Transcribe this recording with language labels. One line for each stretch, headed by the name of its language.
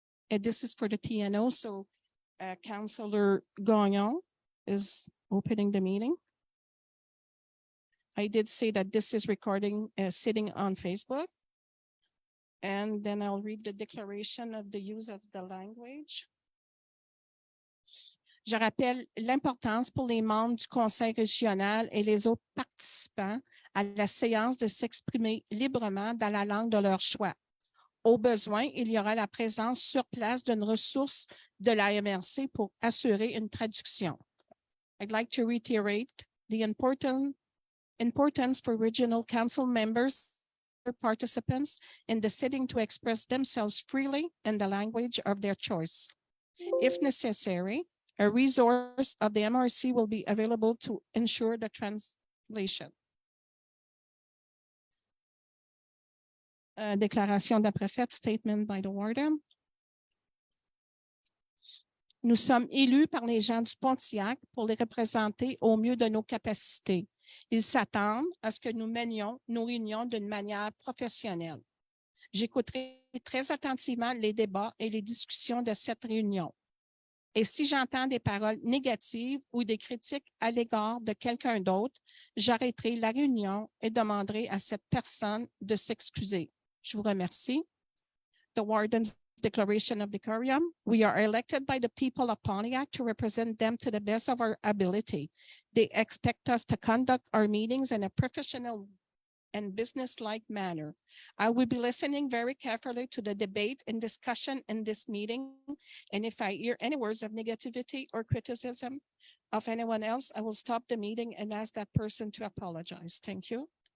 English: And this is for the TNO. So Councillor Gagnon is opening the meeting. I did say that this is recording, sitting on Facebook. And then I'll read the declaration of the use of the language.
French: Je rappelle l'importance pour les membres du conseil régional et les autres participants à la séance de s'exprimer librement dans la langue de leur choix. Au besoin, il y aura la présence sur place d'une ressource de la MRC pour assurer une traduction.
English: I'd like to reiterate the importance for regional council members or participants in the sitting to express themselves freely in the language of their choice. If necessary, a resource of the MRC will be available to ensure the translation.
French: Déclaration de la préfète,
English: statement by the warden.
French: Nous sommes élus par les gens du Pontiac pour les représenter au mieux de nos capacités. Ils s'attendent à ce que nous menions nos réunions d'une manière professionnelle. J'écouterai très attentivement les débats et les discussions de cette réunion. Et si j'entends des paroles négatives ou des critiques à l'égard de quelqu'un d'autre, j'arrêterai la réunion et demanderai à cette personne de s'excuser. Je vous remercie.
English: The Warden's Declaration of Decorum. We are elected by the people of Pontiac to represent them to the best of our ability. They expect us to conduct our meetings in a professional and business-like manner. I will be listening very carefully to the debate and discussion in this meeting, and if I hear any words of negativity or criticism of anyone else, I will stop the meeting and ask that person to apologize. Thank you.